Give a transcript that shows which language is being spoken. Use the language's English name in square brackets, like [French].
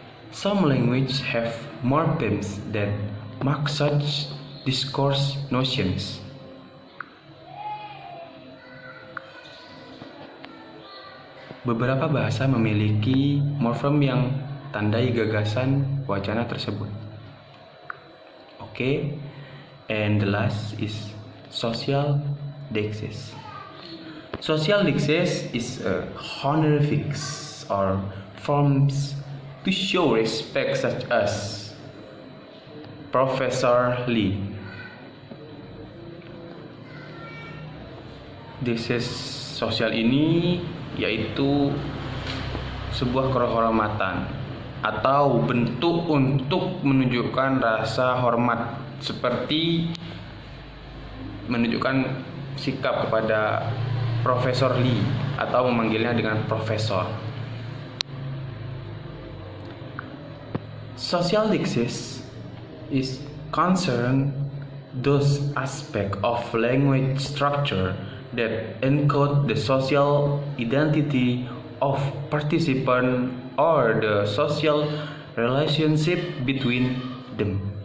[English] Some languages have morphemes that mark such discourse notions. [Indonesian] Beberapa bahasa memiliki morfem yang tandai gagasan wacana tersebut. [English] Okay, and the last is social deixis. Social deixis is a honorifics or forms to show respect, such as Professor Lee. [Indonesian] Deixis sosial ini yaitu sebuah kehormatan atau bentuk untuk menunjukkan rasa hormat, seperti menunjukkan sikap kepada Profesor Lee atau memanggilnya dengan profesor. [English] Social deixis is concerned those aspects of language structure that encode the social identity of participant or the social relationship between them.